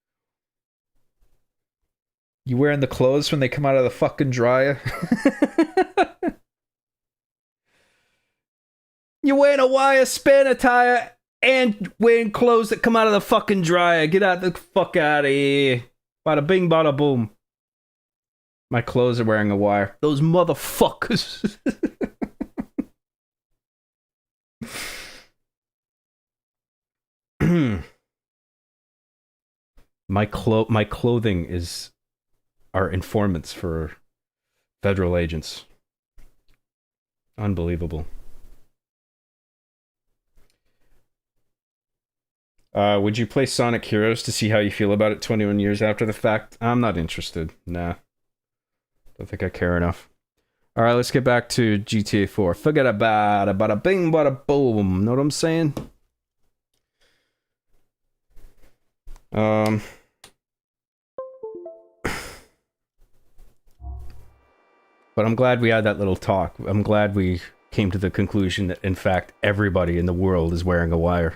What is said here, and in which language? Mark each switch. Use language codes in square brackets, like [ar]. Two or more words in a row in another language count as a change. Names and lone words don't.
[en] You wearing the clothes when they come out of the fucking dryer? You're wearing a wire, spanner tire, and wearing clothes that come out of the fucking dryer. Get out the fuck out of here. Bada bing, bada boom. My clothes are wearing a wire. Those motherfuckers. My clothing are informants for federal agents. Unbelievable. Would you play Sonic Heroes to see how you feel about it 21 years after the fact? I'm not interested. Nah. Don't think I care enough. Alright, let's get back to GTA 4. Forget about it. Bada bing, bada boom. Know what I'm saying? But I'm glad we had that little talk. I'm glad we came to the conclusion that, in fact, everybody in the world is wearing a wire.